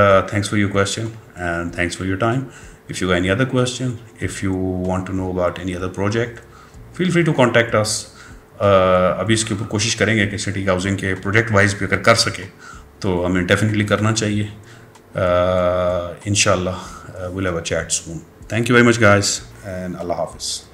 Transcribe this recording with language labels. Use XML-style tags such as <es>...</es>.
<en>Thanks for your question and thanks for your time. If you got any other question, if you want to know about any other project, feel free to contact us.</en> <ur>ابھی اس کے اوپر کوشش کریں گے کہ city housing کے project wise بھی اگر کر سکے تو ہمیں ڈیفینیٹلی کرنا چاہیے.</ur> <en>انشاء اللہ we'll have a chat soon. Thank you very much guys and Allah Hafiz.</en>